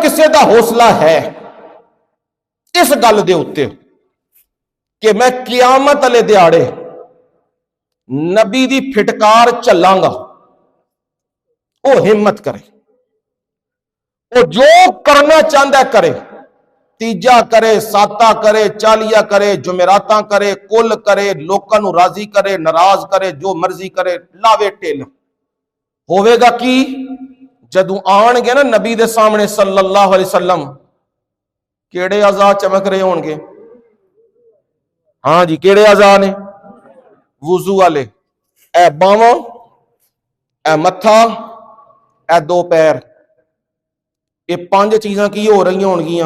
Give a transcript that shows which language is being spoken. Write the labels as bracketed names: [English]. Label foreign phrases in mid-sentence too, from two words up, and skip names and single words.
[Punjabi] ਕਿਸੇ ਦਾ ਹੌਸਲਾ ਹੈ ਇਸ ਗੱਲ ਦੇ ਉੱਤੇ ਕਿ ਮੈਂ ਕਿਆਮਤ ਵਾਲੇ ਦਿਹਾੜੇ ਨਬੀ ਦੀ ਫਿਟਕਾਰ ਚੱਲਾਂਗਾ, ਵੋ ਹਿੰਮਤ ਕਰੇ, ਵੋ ਜੋ ਕਰਨਾ ਚਾਹਤਾ ਕਰੇ, ਤੀਜਾ ਕਰੇ, ਸਾਤਾ ਕਰੇ, ਚਾਲੀਆ ਕਰੇ, ਜੁਮੇਰਾਤਾ ਕਰੇ, ਕੁਲ ਕਰੇ, ਲੋਕਾਂ ਨੂ ਰਾਜ਼ੀ ਕਰੇ, ਨਾਰਾਜ਼ ਕਰੇ, ਜੋ ਮਰਜ਼ੀ ਕਰੇ, ਲਾਵੇ ਟੇਲ। ਹੋਵੇਗਾ ਕੀ ਜਦੋਂ ਆਣਗੇ ਨਾ ਨਬੀ ਦੇ ਸਾਮ੍ਹਣੇ [Arabic] صلى الله عليه وسلم, [Punjabi] ਕੇੜੇ ਆਜ਼ਾ ਚਮਕ ਰਹੇ ਹੋਣਗੇ? ਹਾਂ ਜੀ, ਕੇੜੇ ਆਜ਼ਾ ਨੇ? ਵੁਜ਼ੂ ਵਾਲੇ। ਏ ਬਾਵਾਂ, ਏ ਮੱਥਾ, ਏ 2 ਪੈਰ, ਯੇ 5 ਚੀਜ਼ਾਂ ਕੀ ਹੋ ਰਹੀ ਹੋਣਗੀਆਂ?